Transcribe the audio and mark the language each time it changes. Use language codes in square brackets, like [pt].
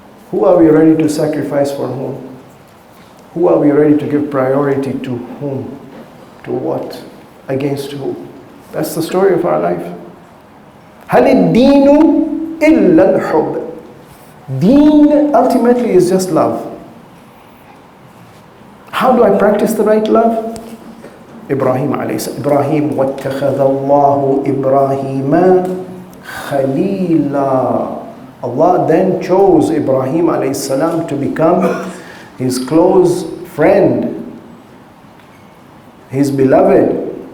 [en] Who are we ready to sacrifice for whom? Who are we ready to give priority to whom? To what? Against who? That's the story of our life. [ar] هَلِ الدِّينُ إِلَّا الْحُبِّ. [en] Deen ultimately is just love. How do I practice the right love? Ibrahim alayhi salam. [ar] Ibrahim وَاتَّخَذَ اللَّهُ إِبْرَاهِيمَ خَلِيلًا. [en] Allah then chose Ibrahim alayhi salam to become his close friend, his beloved.